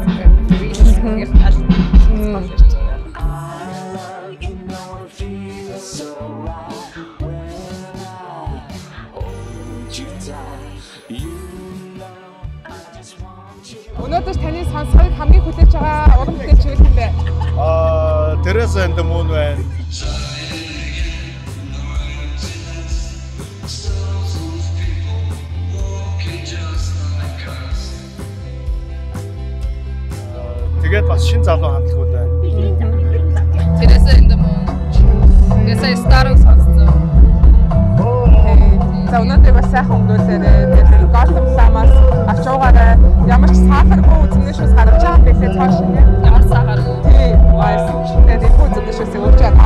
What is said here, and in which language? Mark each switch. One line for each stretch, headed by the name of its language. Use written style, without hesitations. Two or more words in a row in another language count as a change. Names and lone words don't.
Mongolian: Өнөөдөр таны сонсохыг хамгийн хүлээж байгаа уран бүтээлч юу юм бэ? Teresa and the Moon байна. Тэгээд бас шин залуу хамтлагууд байна. Teresa and the Moon. Ясаа Star-ыг сонссон. За өнөөдөр бас сайхан өнгөрүүлээрэй. Тэгээд Golden Plum-аас авч яваарай. Ямар ч сахаргүй үзмийн шүс гарч байгаа юм бэлээ цааш нь. Ямар сахаргүй. Тий, баяс. Тэгээд энэ үзмийн шүсийг өгч байгаа.